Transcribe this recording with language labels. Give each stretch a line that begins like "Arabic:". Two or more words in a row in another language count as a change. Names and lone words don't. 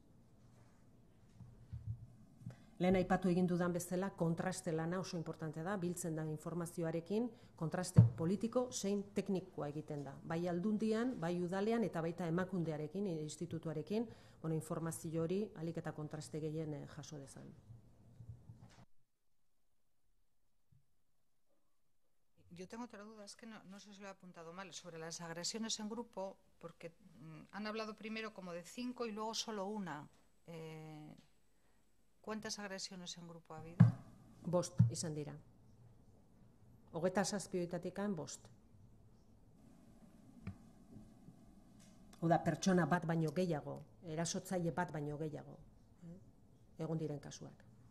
Basque: Lehen aipatu egin dudan bezala, kontraste lana oso importantea da, biltzen da informazioarekin, kontraste politiko zein teknikoa egiten da. Bai aldundian, bai udalean eta baita emakundearekin, institutuarekin, informazio hori ahalik eta kontraste gehien jaso dezan.
Spanish: Yo tengo otra duda, es que no sé si lo he apuntado mal, sobre las agresiones en grupo, porque han hablado primero como de 5 y luego solo una. ¿Cuántas agresiones en grupo ha habido?
Basque: 5 izan dira. 27 horietatik 5. Oda, pertsona bat baino gehiago, erasotzaile bat baino gehiago, egon diren kasuak.